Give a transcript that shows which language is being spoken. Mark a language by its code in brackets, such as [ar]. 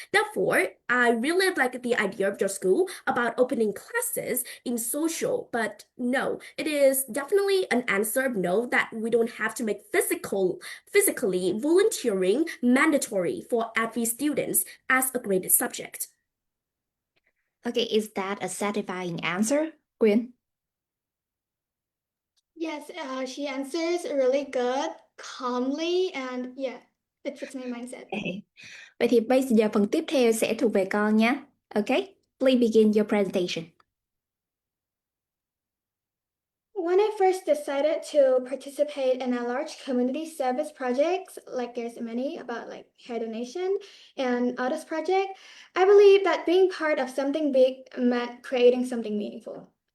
[en] Therefore, I really like the idea of your school about opening classes in social, but no, it is definitely an answer of no, that we don't have to make physically volunteering mandatory for every student as a graded subject. Okay, is that a satisfying answer, Quyên? Yes, she answers really good, calmly, and yeah, it fits my mindset. Okay. [vi] Vậy thì bây giờ phần tiếp theo sẽ thuộc về con nhé. [en] Okay, please begin your presentation. When I first decided to participate in a large community service project, like there's many about like hair donation and others project, I believe that being part of something big meant creating something meaningful.